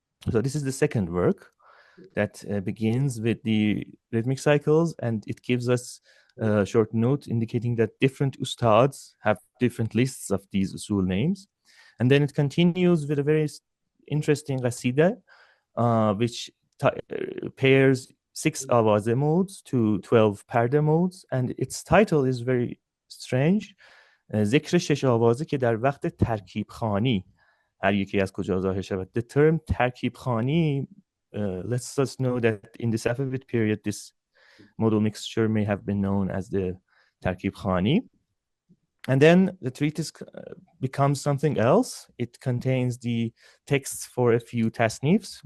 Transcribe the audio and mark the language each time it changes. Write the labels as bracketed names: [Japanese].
[English] So this is the second work that begins with the rhythmic cycles, and it gives us a short note indicating that different ustads have different lists of these usul names. And then it continues with a very interesting qasida, which pairs 6 awaze modes to 12 parda modes, and its title is very strange. [Persian] ذکر 6 آوازه که در وقت ترکیب خوانی هر یکی از کجا ظاهر شود. [English] The term ترکیب خوانی lets us know that in the Safavid period this modal mixture may have been known as the ترکیب خوانی. And then the treatise becomes something else. It contains the texts for a few tasnifs.